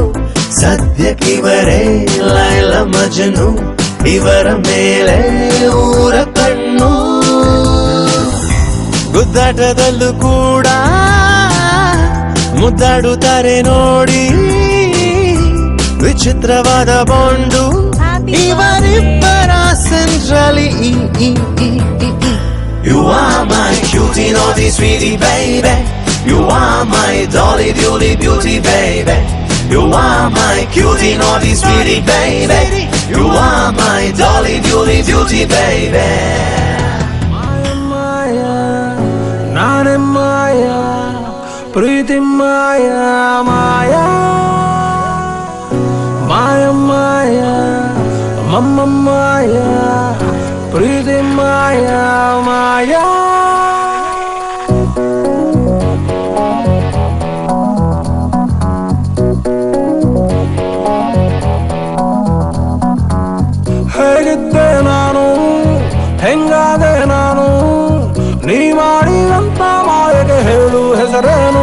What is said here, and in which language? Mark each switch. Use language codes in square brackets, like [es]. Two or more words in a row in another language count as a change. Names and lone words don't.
[kn] ಸದ್ಯಕ್ಕಿವರೇ ಲೈಲ ಮಜನು ಇವರ ಮೇಲೆ ಊರ ಕಣ್ಣು. ಗುದ್ದಾಟದಲ್ಲೂ ಕೂಡ ಮುದ್ದಾಡುತ್ತಾರೆ ನೋಡಿ. ವಿಚಿತ್ರವಾದ ಬಾಂಡು ಇವರಿಬ್ಬರ ಸೆಂಟ್ರಲಿ. [en] You are my cutie naughty sweetie baby. You are my dolly doly beauty baby. You are my cutie naughty sweetie baby. You are my dolly doly beauty baby. [kn] ಮಾಯಾ ನಾನೇ ಮಾಯಾ ಪ್ರೀತಿ ಮಾಯಾ ಮಾಯಾ ಮಾಯಾ ಮಾಯಾ ಮಾಮ ಮಾಯಾ ಪ್ರೀತಿ ಮಾಯಾ ಮಾಯಾ. ಹೇಗಿದ್ದೆ ನಾನು ಹೆಂಗಾದೆ ನಾನು ನೀ ಮಾಡಿದಂತ ಮಾಯೆಗೆ ಹೇಳು ಹೆಸರೇನು.